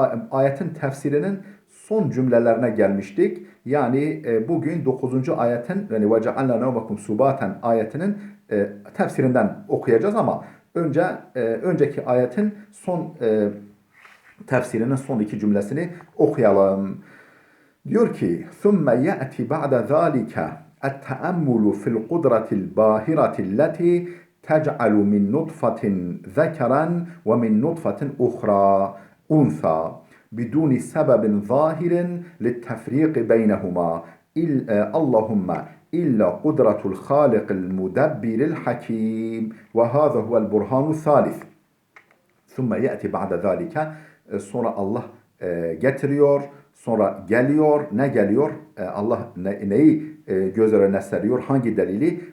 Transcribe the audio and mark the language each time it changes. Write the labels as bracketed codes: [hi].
[tr] Ayetin tefsirinin son cümlelerine gelmiştik. Yani bugün 9. ayetin, yani [ar] وَجَعَلْنَا نَوْمَكُمْ سُبَاتًا [tr] ayetinin tefsirinden okuyacağız ama önceki ayetin son tefsirinin son iki cümlesini okuyalım. Diyor ki [ar] ثُمَّ يَأْتِ بَعْدَ ذَٰلِكَ التَّأَمُّلُ فِي الْقُدْرَةِ الْبَاهِرَةِ الَّتِي تَجْعَلُ مِنْ نُطْفَةٍ ذَكَرًا وَمِنْ نُطْفَةٍ أُخْرَى أُنْثَى بدون سبب ظاهر للتفريق بينهما اللهم إلا قدرة الخالق المدبر الحكيم وهذا هو البرهان الثالث ثم يأتي بعد ذلك [tr] sonra Allah getiriyor, sonra geliyor. Ne geliyor? Allah neyi göz önüne seriyor? Hangi delili?